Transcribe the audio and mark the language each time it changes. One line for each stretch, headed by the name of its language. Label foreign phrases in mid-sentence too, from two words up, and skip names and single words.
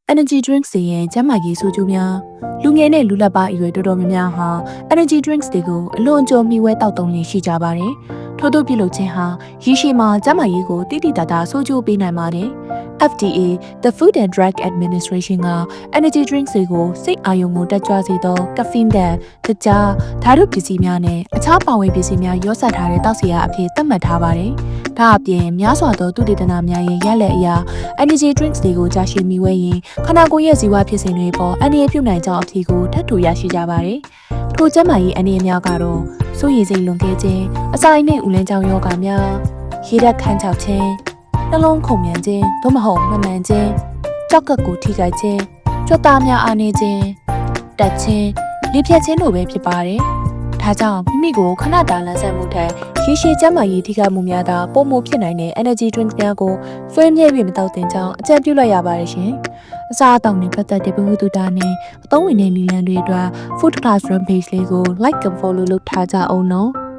English: energy drinks
Burmese: တွေရဲ့ကျန်းမာရေးဆိုးကျိုးများလူငယ်နဲ့လူလတ်ပါအရွယ်တော်တော်များများဟာ
English: energy drinks
Burmese: တွေကိုအလွန်အကျွံမှီဝဲတောက်သုံးနေရှိကြပါတယ်။ထို့သောပြုလုပ်ခြင်းဟာရေရှည်မှာကျန်းမာရေးကိုတိတိတတ်တာဆိုးကျိုးပေးနိုင်ပါတယ်။ FDA The Food and Drug Administration က energy drinks တွေကို စိတ်အာရုံကိုတက်ကြွစေသော caffeine တဲ့တကြားဓာတုပစ္စည်းများနဲ့အခြားပါဝင်ပစ္စည်းများရောစပ်ထားတဲ့တောက်စရာအဖြစ်သတ်မှတ်ထားပါတယ်။ဒါအပြင်များစွာသောသုတေသနများရဲ့ရလဒ်အရ
English: energy drinks
Burmese: တွေကိုကြာရှည်မိဝဲရင်ခန္ဓာကိုယ်ရဲ့ဇီဝဖြစ်စဉ်တွေပေါ်အန္တရာယ်ပြုနိုင်ကြောင်းအထည်ကိုထပ်တူရရှိကြပါတယ်။ထိုကျန်းမာရေးအန္တရာယ်များကတော့စိုးရိမ်စိ တ်လွန်ကဲခြင်းအစာအိမ်နဲ့ဥလန်းကြောင်ယောဂများရေဓာတ်ခန်းချောက်ခြင်းနှလုံးခုန်မြန်ခြင်းသို့မဟုတ်မ မှန်ခြင်းကြောက်ကပ်ကိုထိခိုက်ခြင်းကြွက်သားများအားနည်းခြင်းတက်ခြင်းလေဖြတ်ခြင်းတို့ပဲဖြစ်ပါတယ်။ဒါကြောင့်မိမိကိုခဏတာလန်းဆန်းမှုထက်ရေရှည်ကျန်းမာရေးထိခိုက်မှုများသာပုံမဖြစ်နိုင်တဲ့
English: energy drinks
Burmese: များကိုဆွေးမြဲပြီးမတောက်သင့်ကြောင်းအကြံပြုလိုက်ရပါတယ်ရှင်။အစားအသောက်နဲ့ပတ်သက်တဲ့ဗဟုသုတနဲ့အသုံးဝင်တဲ့နည်းလမ်းတွေအတွက် Food Classroom page လေးကို
English: like and follow
Burmese: လုပ်ထားကြအောင်နော်။